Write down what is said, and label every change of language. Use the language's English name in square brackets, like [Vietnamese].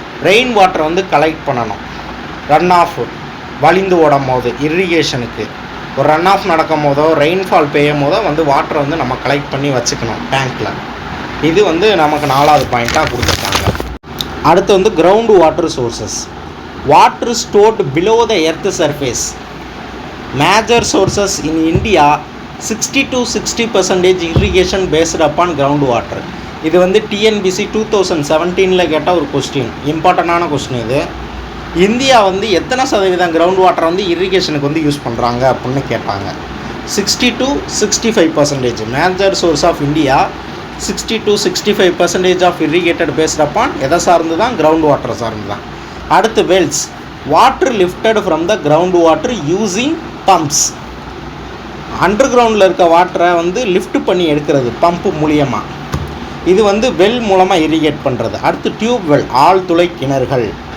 [Tamil] Rain வாட்டரை வந்து collect பண்ணணும். ரன் ஆஃப் வழிந்து ஓடும் போது இரிகேஷனுக்கு ஒரு ரன் ஆஃப் நடக்கும் போதோ ரெயின்ஃபால் பெய்யும் போதோ வந்து வாட்டரை வந்து நம்ம கலெக்ட் பண்ணி வச்சுக்கணும் டேங்க்கில். இது வந்து நமக்கு 4வது பாயிண்ட்டாக கொடுத்துருக்காங்க. அடுத்து வந்து ground water sources. [English] Water stored below the earth surface. Major sources in India 60 to 60% irrigation based upon ground water. [Tamil] இது வந்து TNBC 2017 கேட்ட ஒரு கொஸ்டின், இம்பார்ட்டண்டான கொஸ்டின் இது. இந்தியா வந்து எத்தனை சதவீதம் கிரவுண்ட் வாட்டர் வந்து இரிகேஷனுக்கு வந்து யூஸ் பண்ணுறாங்க அப்படின்னு கேட்டாங்க. 60-65%. [English] Major source of India 60-65% of irrigated based upon [Tamil] எதை சார்ந்து தான் கிரவுண்ட் வாட்டர் சார்ந்து தான். அடுத்து [English] Wells, water lifted from the ground water using pumps. [Tamil] Under கிரவுண்டில் இருக்க வாட்டரை வந்து லிஃப்ட் பண்ணி எடுக்கிறது பம்பு மூலியமாக. இது வந்து வெல் மூலமாக இரிகேட் பண்ணுறது. அடுத்து டியூப் வெல், ஆழ்துளை கிணறுகள்.